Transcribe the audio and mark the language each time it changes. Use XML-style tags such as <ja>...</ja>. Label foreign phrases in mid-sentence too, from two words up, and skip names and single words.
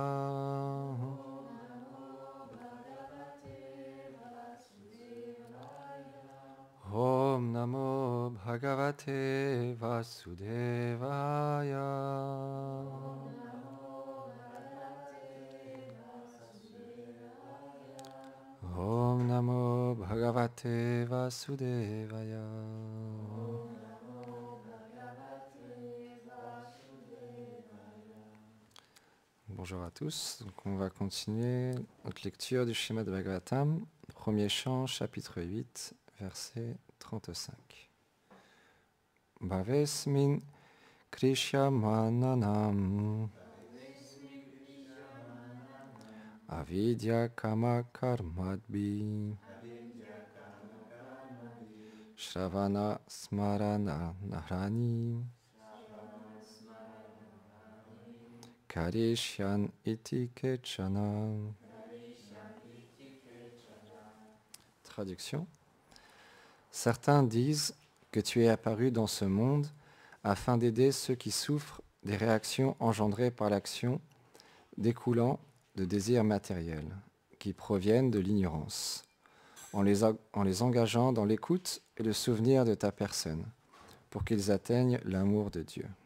<sa>Om Namo Bhagavate Vasudevaya. Om Namo Bhagavate Vasudevaya.</sa> <fr>Bonjour à tous, donc on va continuer notre lecture du Srimad Bhagavatam, premier chant, chapitre 8, verset 35.</fr> <sa>Bhavesmin Krishyamananam Avidya Kama Karmadbi Shravana Smarana Nahrani Karishyan iti kechana.</sa> <fr>Traduction. Certains disent que tu es apparu dans ce monde afin d'aider ceux qui souffrent des réactions engendrées par l'action découlant de désirs matériels qui proviennent de l'ignorance, en les engageant dans l'écoute et le souvenir de ta personne, pour qu'ils atteignent l'amour de Dieu.</fr>